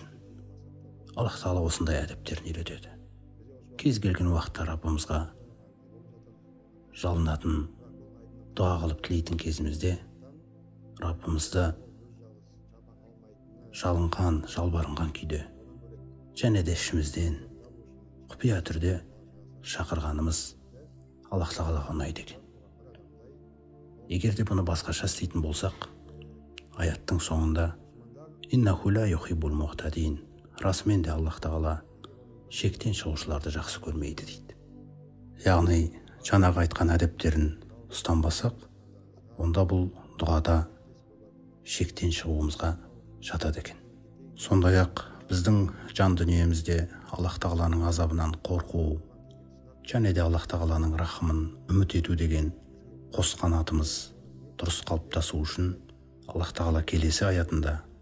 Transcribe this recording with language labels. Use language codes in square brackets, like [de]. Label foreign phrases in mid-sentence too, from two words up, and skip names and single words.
[kk] Аллах тағала осындай әдептерін үйретеді. Кез келген уақытта Раббымызға жалынатын, дұға қылып тілейтін кезімізде Раббымызды жалынған, жалбарынған күйде, және де ішімізден құпия түрде шақырғанымыз Аллах тағалаға ұнайды екен. Егер де бұны басқаша істейтін болсақ, аяттың соңында [ar] إنه لا يحب المعتدين, [kk] расымен де Аллах тағала шектен шығушыларды жақсы көрмейді дейді. Яғни жаңағы айтқан әдептерін ұстанбасақ, онда бұл дұғада шектен шығуымызға жатады екен. Сондай-ақ біздің жан дүниемізде Аллах тағаланың азабынан қорқу, және де Аллах тағаланың рахымын үміт ету деген қос қанатымыз дұрыс қалыптасу үшін Аллах тағала келесі аятында